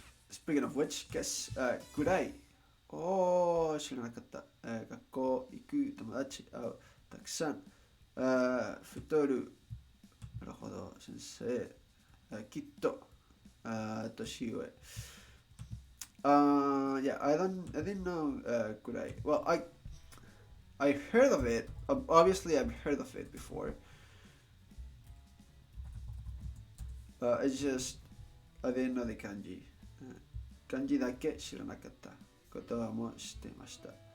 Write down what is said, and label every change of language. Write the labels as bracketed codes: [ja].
[en] Speaking of which, guess kurai. [ja] Oh, 知らなかった。学校行く友達会うたくさん。太る。なるほど、先生。きっと。年上。 [en] Yeah, I didn't know kurai. Well, I heard of it. Obviously, I've heard of it before. It's just I didn't know the kanji. [ja] 漢字だけ知らなかった。言葉も知っていました。